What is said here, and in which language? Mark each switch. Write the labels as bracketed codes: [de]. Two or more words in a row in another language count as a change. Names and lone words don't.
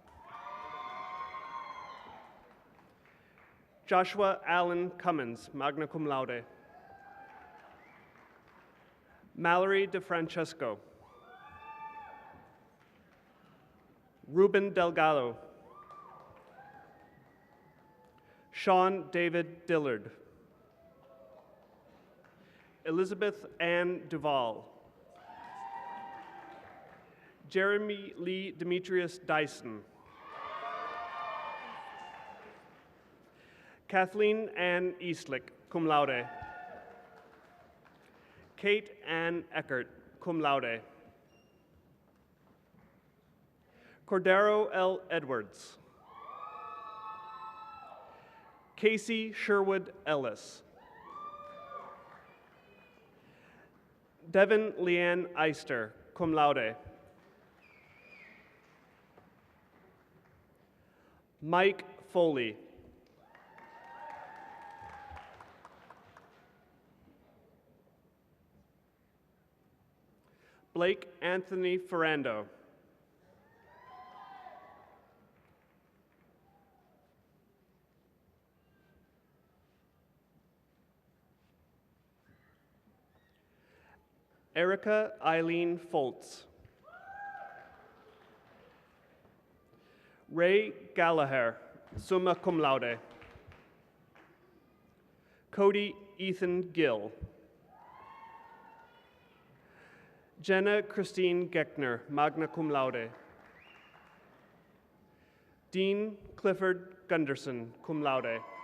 [en] Joshua Allen Cummins, [la] magna cum laude. [en] Mallory DeFrancesco. Ruben Delgado. Sean David Dillard. Elizabeth Ann Duvall. Jeremy Lee Demetrius Dyson. Kathleen Ann Eastlick, [la] cum laude. [en] Kate Ann Eckert, [la] cum laude. [en] Cordero L. Edwards. Casey Sherwood Ellis. Devin Leanne Eister, [la] cum laude. [en] Mike Foley. Blake Anthony Ferrando. Erica Eileen Foltz. Ray Gallagher, [la] summa cum laude. [en] Cody Ethan Gill. Jenna Christine Geckner, [la] magna cum laude. [en] Dean Clifford Gunderson, [la] cum laude.